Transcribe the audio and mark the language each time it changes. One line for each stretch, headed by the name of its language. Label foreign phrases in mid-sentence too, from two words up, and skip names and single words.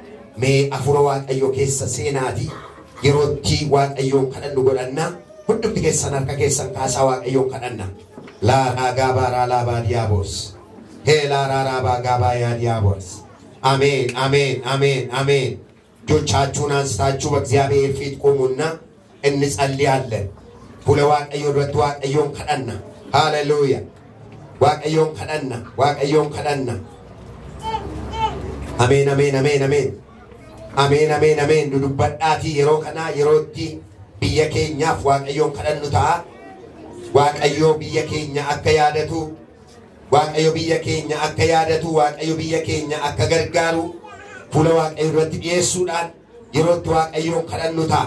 Oromo: Mee afura waaqayyo keessa seenaati yerootti waaqayyoon kadhannu godhanna hundumti keessan harka keessan kaasaa waaqayyoon kadhanna. La ragaba ralaba diabos. He la raraba gaba ya diabos.
Amharic: Amen, amen, amen, amen. ጆቻችሁን አንስታችሁ በእግዚአብሔር ፊት ቆሙና እንጸልያለን። ሁለ
Oromo: waaqayyo duratti waaqayyoon kadhanna. ሃሌሉያ waaqayyoon kadhanna. waaqayyoon kadhanna.
Amharic: አሜን አሜን አሜን አሜን አሜን አሜን አሜን
Oromo: ዱዱባዳቲ yeroo kana yerootti biyya keenyaaf waaqayyoon kadhannu ta'a. waaqayyo biyya keenya akka yaadatu waaqayyo biyya keenya akka yaadatu waaqayyo biyya keenya akka gargaaru fuula waaqayyo duratti dhiyeessuudhaan yerootti waaqayyoon kadhannu ta'a.